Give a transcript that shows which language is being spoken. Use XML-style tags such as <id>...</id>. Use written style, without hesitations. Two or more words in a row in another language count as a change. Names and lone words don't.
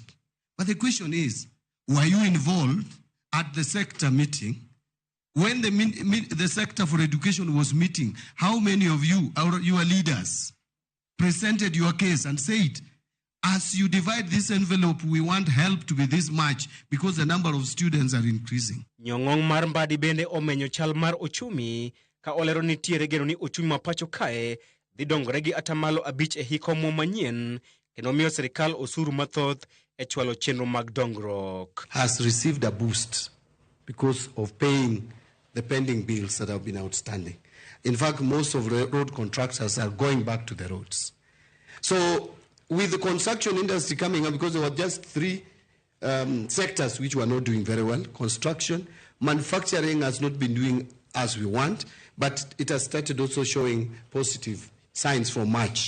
<en>But the question is, were you involved at the sector meeting? When the sector for education was meeting, how many of you, your leaders, presented your case and said, as you divide this envelope, we want help to be this much because the number of students are increasing.</en> <luo>Nyong'ong mar Mbadi bende omenyo chal mar ochumi ka olero ni tiere geno ni ochumi mapacho kae dhi dongore gi atamalo 5 e hiko mo manyien kendo miyo serikal osuru mathoth e chwalo chenro mag dongruok.</luo> <en>Has received a boost because of paying the pending bills that have been outstanding. In fact, most of the road contractors are going back to the roads. So with the construction industry coming up, because there were just 3 sectors which were not doing very well, construction, manufacturing has not been doing as we want, but it has started also showing positive signs for March.</en>